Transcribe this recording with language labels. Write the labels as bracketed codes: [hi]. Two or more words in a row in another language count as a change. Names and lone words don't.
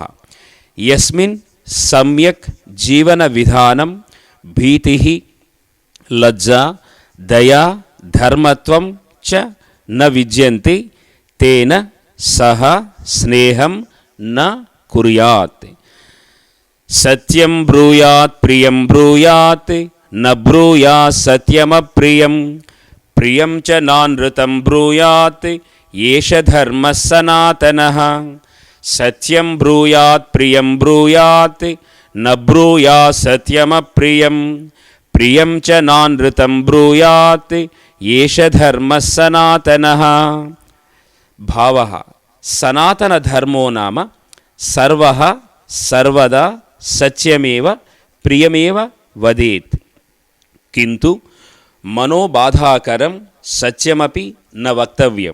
[sa] యస్మిన్ సమ్యక్ జీవన విధానం భీతిః లజ్జా దయా ధర్మత్వం చ న విద్యంతే తేన సహ స్నేహం న కుర్యాత్. సత్యం బ్రూయాత్ ప్రియం బ్రూయాత్ న బ్రూయాత్ సత్యమప్రియం. ప్రియం చ నానృతం బ్రూయాత్ ఏష ధర్మః సనాతనః. సత్యం బ్రూయాత్ ప్రియం బ్రూయాత్ న బ్రూయాత్ సత్యమప్రియం. ప్రియం చ నానృతం బ్రూయాత్ ఏష ధర్మః సనాతనః. భావః. సనాతన ధర్మో నామ సర్వః సర్వదా సత్యమేవ ప్రియమేవ వదేత్. కింటు మనోబాధాకరం సత్యమపి న వక్తవ్యం.